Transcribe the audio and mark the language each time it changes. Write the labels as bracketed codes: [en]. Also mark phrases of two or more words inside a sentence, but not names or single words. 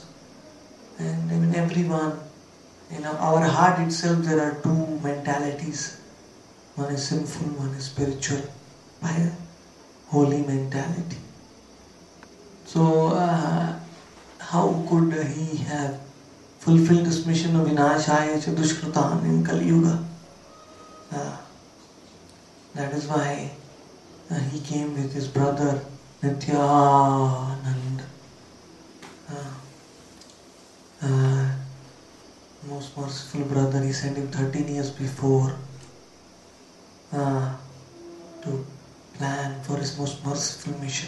[en] And even everyone, in our heart itself there are two mentalities. One is sinful, one is spiritual, by a holy mentality. So how could he have fulfilled this mission of [sa] विनाशाय च दुष्कृताम् [en] in Kali Yuga? That is why he came with his brother Nityananda. Most merciful brother, he sent him 13 years before to plan for his most merciful mission.